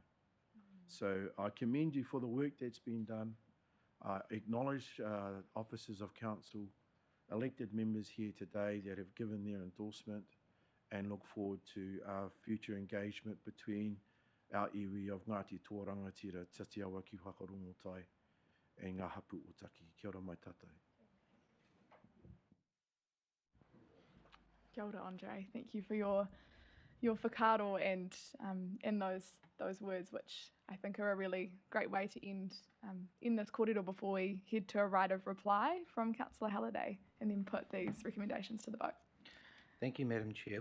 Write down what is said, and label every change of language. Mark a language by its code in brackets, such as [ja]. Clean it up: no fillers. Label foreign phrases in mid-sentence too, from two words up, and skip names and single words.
[en] So I commend you for the work that's been done. I acknowledge officers of council, elected members here today that have given their endorsement, and look forward to our future engagement between our iwi of Ngāti Tōrangatira, Tatiawa ki Whakarongotai, [mi] e ngā hapu o Taki. Kia ora mai tātou. Kia ora, Andre. [en] Thank you for your whakaaro and those words, which I think are a really great way to end this kōrero before we head to a right of reply from Councillor Halliday and then put these recommendations to the vote. Thank you, Madam Chair.